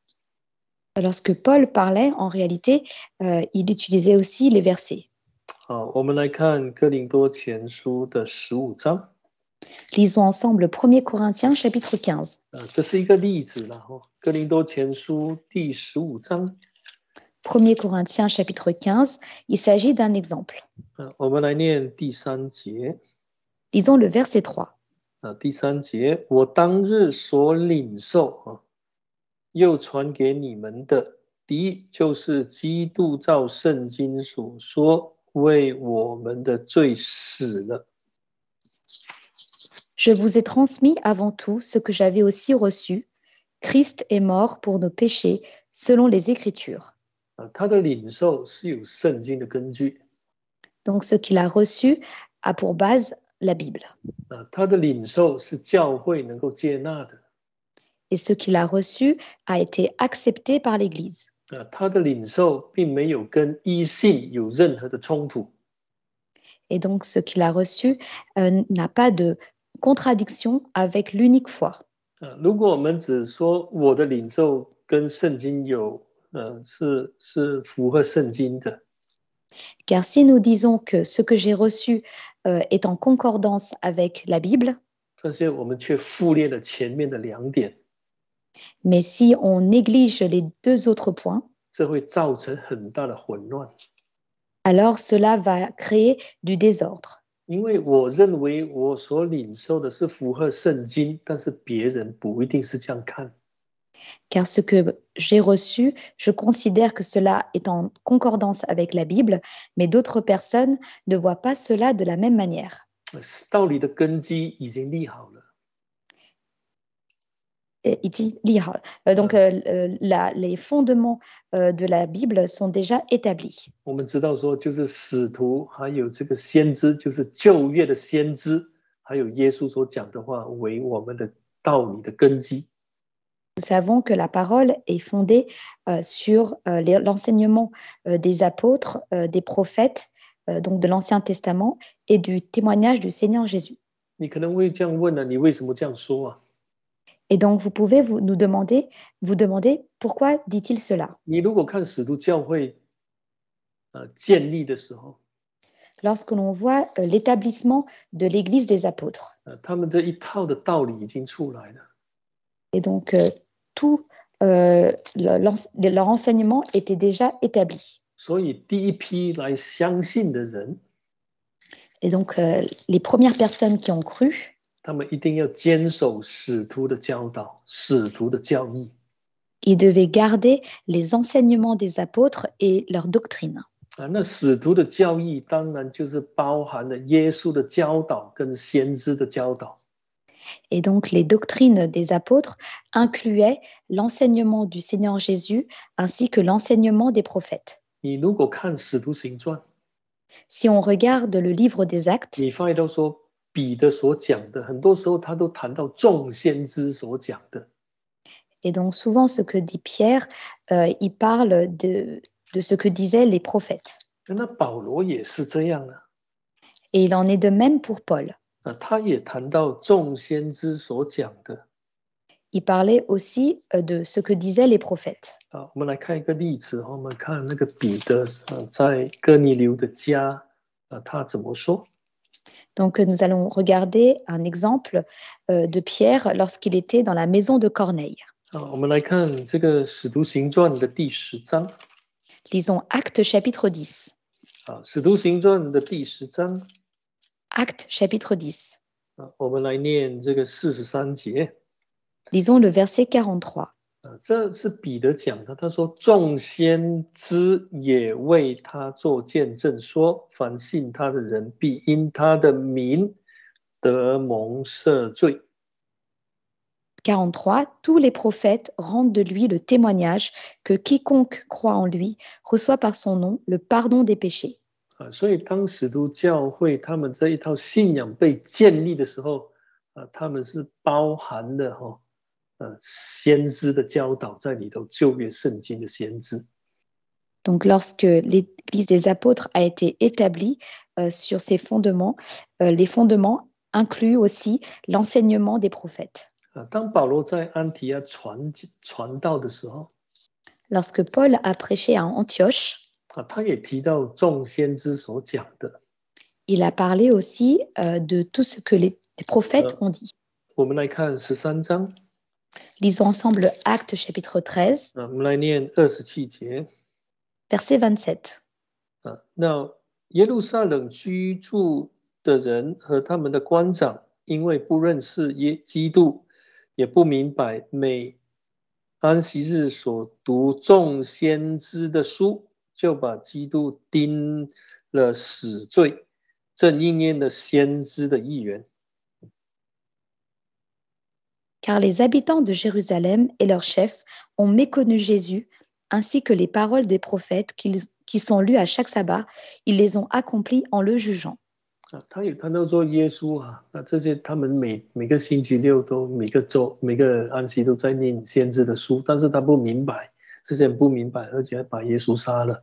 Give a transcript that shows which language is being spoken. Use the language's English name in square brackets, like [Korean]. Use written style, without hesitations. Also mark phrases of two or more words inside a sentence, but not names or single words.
[French] Lorsque Paul parlait, en réalité, il utilisait aussi les versets. [Chinese] 好，我们来看哥林多前书的15章。 [French] Lisons ensemble 1 Corinthiens chapitre 15. [Chinese] 这是一个例子啦，哥林多前书第15章。 [French] 1 Corinthiens chapitre 15, il s'agit d'un exemple. [Chinese] 我们来念第3节。 [French] Lisons le verset 3. [Chinese] 第3节，我当日所领受又传给你们的，第一就是基督照圣经所说，为我们的罪死了。 [French] Je vous ai transmis avant tout ce que j'avais aussi reçu. Christ est mort pour nos péchés, selon les Écritures. [Chinese] 他的领受是有圣经的根据。 [French] Donc, ce qu'il a reçu a pour base la Bible. [Chinese] 他的领受是教会能够接纳的。 [French] Et ce qu'il a reçu a été accepté par l'Église. [Chinese] 他的领受并没有跟异性有任何的冲突。 [French] Et donc, ce qu'il a reçu n'a pas de contradiction avec l'unique foi. [Chinese] 如果我们只说我的领受跟圣经是符合圣经的， [French] Car si nous disons que ce que j'ai reçu est en concordance avec la Bible, [Chinese] 这些我们却忽略了前面的2点， [French] mais si on néglige les 2 autres points, [Chinese] 这会造成很大的混乱。 [French] alors cela va créer du désordre. [Chinese] 因为我认为我所领受的是符合圣经，但是别人不一定是这样看。 [French] Car ce que j'ai reçu, je considère que cela est en concordance avec la Bible, mais d'autres personnes ne voient pas cela de la même manière. [Chinese] 道理的根基已经立好了， [French] Donc, les fondements de la Bible sont déjà établis. [Chinese] 我们知道说，就是使徒还有这个先知，就是旧约的先知，还有耶稣所讲的话，为我们的道理的根基。 [French] Nous savons que la parole est fondée sur l'enseignement des apôtres, des prophètes, donc de l'Ancien Testament, et du témoignage du Seigneur Jésus. [Chinese] 你可能会这样问呢、你为什么这样说啊？ [French] Et donc, vous pouvez vous demander pourquoi dit-il cela? [Chinese] 你如果看使徒教会建立的时候， [French] Lorsque l'on voit l'établissement de l'Église des apôtres. [Chinese] 他们这一套的道理已经出来了。 [French] Et donc, tout leur enseignement était déjà établi. [Chinese] 所以第一批来相信的人， [French] Et donc, les premières personnes qui ont cru, [Chinese] 他们一定要坚守使徒的教导、使徒的教义。 [French] ils devaient garder les enseignements des apôtres et leur doctrine. [Chinese] 那使徒的教义当然就是包含了耶稣的教导跟先知的教导。 [French] Et donc, les doctrines des apôtres incluaient l'enseignement du Seigneur Jésus ainsi que l'enseignement des prophètes. [Chinese] 你如果看使徒行传， [French] Si on regarde le livre des Actes, [Chinese] 你发现到说彼得所讲的，很多时候他都谈到众先知所讲的。 [French] et donc souvent ce que dit Pierre, il parle de ce que disaient les prophètes. [Chinese] 那保罗也是这样啊， [French] Et il en est de même pour Paul. [Chinese] 他也谈到众先知所讲的。 [French] Il parlait aussi de ce que disaient les prophètes. [Chinese] 我们来看一个例子，我们看那个彼得在哥尼流的家，他怎么说？ [French] Donc nous allons regarder un exemple de Pierre lorsqu'il était dans la maison de Corneille. [Chinese] 我们来看这个使徒行传的第10章。 [French] Lisons Actes chapitre 10. [Chinese] 使徒行传的第10章。 [French] Actes chapitre 10. [Chinese] 我们来念这个43节。 [French] Lisons le verset 43. [Chinese] 这是彼得讲的，他说：“众先知也为他做见证，说凡信他的人，必因他的名得蒙赦罪。” [French] 43. Tous les prophètes rendent de lui le témoignage que quiconque croit en lui reçoit par son nom le pardon des péchés. [Chinese] 所以当使徒教会他们这一套信仰被建立的时候，他们是包含了先知的教导在里头，旧约圣经的先知。 [French] Donc, lorsque l'Église des apôtres a été établie sur ses fondements, les fondements incluent aussi l'enseignement des prophètes. [Chinese] 当保罗在安提阿传道的时候， [French] Lorsque Paul a prêché à Antioche, [Chinese] 他也提到众先知所讲的。 [French] il a parlé aussi de tout ce que les prophètes ont dit. [Chinese] 我们来看13章。 [French] Lisons ensemble Actes chapitre 13, [Chinese] 我们来念27节。 [French] verset 27. [Chinese] 那耶路撒冷居住的人和他们的官长，因为不认识基督，也不明白每安息日所读众先知的书，就把基督钉了死罪，正应验了先知的预言。 [French] Car les habitants de Jérusalem et leurs chefs ont méconnu Jésus, ainsi que les paroles des prophètes qui sont lues à chaque sabbat, ils les ont accomplies en le jugeant. [Chinese] 他有谈到说耶稣这些他们每个星期六都每个安息都在念先知的书，但是他不明白，这些人不明白，而且还把耶稣杀了。